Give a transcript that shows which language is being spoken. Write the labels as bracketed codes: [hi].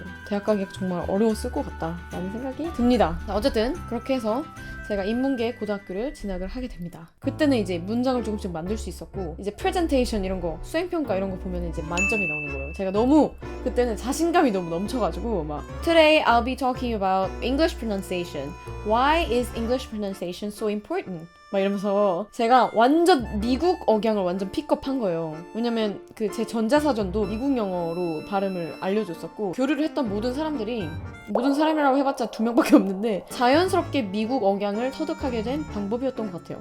[ko] 대학 가기가 정말 어려웠을 것 같다라는 생각이 듭니다. 자, 어쨌든 그렇게 해서 제가 인문계 고등학교를 진학을 하게 됩니다. 그때는 이제 문장을 조금씩 만들 수 있었고 이제 프레젠테이션 이런 거 수행평가 이런 거 보면 이제 만점이 나오는 거예요. 제가 너무 그때는 자신감이 너무 넘쳐가지고 막 [en] Today I'll be talking about English pronunciation. Why is English pronunciation so important? [ko] 막 이러면서 제가 완전 미국 억양을 완전 픽업한 거예요. 왜냐면 그 제 전자사전도 미국 영어로 발음을 알려줬었고 교류를 했던 모든 사람이라고 해봤자 2명밖에 없는데 자연스럽게 미국 억양을 터득하게 된 방법이었던 것 같아요.